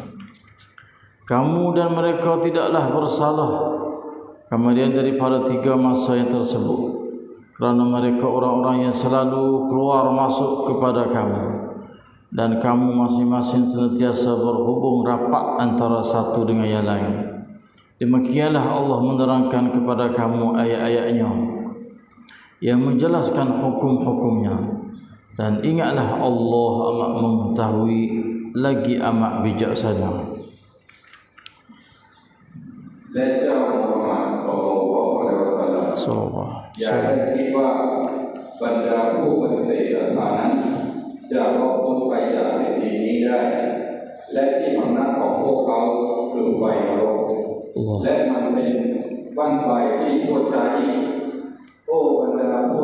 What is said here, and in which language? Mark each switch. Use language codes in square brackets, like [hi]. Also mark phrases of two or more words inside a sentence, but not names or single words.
[ms] Kamu dan mereka tidaklah bersalah kemudian daripada 3 masa yang tersebut, kerana mereka orang-orang yang selalu keluar masuk kepada kamu, dan kamu masing-masing senantiasa berhubung rapat antara satu dengan yang lain. Demikianlah Allah menerangkan kepada kamu ayat-ayatnya yang menjelaskan hukum-hukumnya. Dan ingatlah Allah amat mengetahui lagi amat bijaksana. [th] และเจ้ามุฮัมมัด [ar] صلى الله عليه وسلم [th] Sallallahu อย่าได้คิดว่าบรรดาผู้ปฏิเสธศรัทธานั้นจะรอดพ้นไปจากแผ่นดินนี้ได้และที่พำนักของพวกเขาคือไฟนรกและมันเป็นบ้านไฟที่ชั่วช้ายิ่งโอ้บรรดาผู้